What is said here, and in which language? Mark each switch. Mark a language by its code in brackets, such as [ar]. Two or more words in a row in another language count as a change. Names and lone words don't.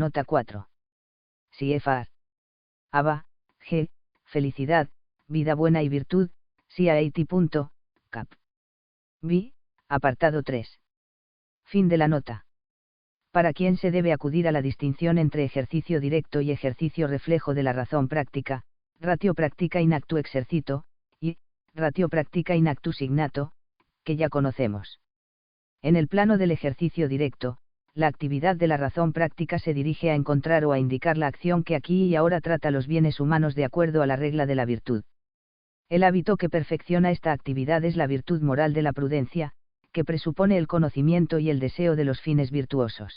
[es] Nota 4. CFR. Abba, G. Felicidad, vida buena y virtud, CAT. Cap. B. Apartado 3. Fin de la nota. Para quien se debe acudir a la distinción entre ejercicio directo y ejercicio reflejo de la razón práctica, [la] ratio practica in actu exercito, y ratio practica in actu signato, [es] que ya conocemos. En el plano del ejercicio directo, la actividad de la razón práctica se dirige a encontrar o a indicar la acción que aquí y ahora trata los bienes humanos de acuerdo a la regla de la virtud. El hábito que perfecciona esta actividad es la virtud moral de la prudencia, que presupone el conocimiento y el deseo de los fines virtuosos.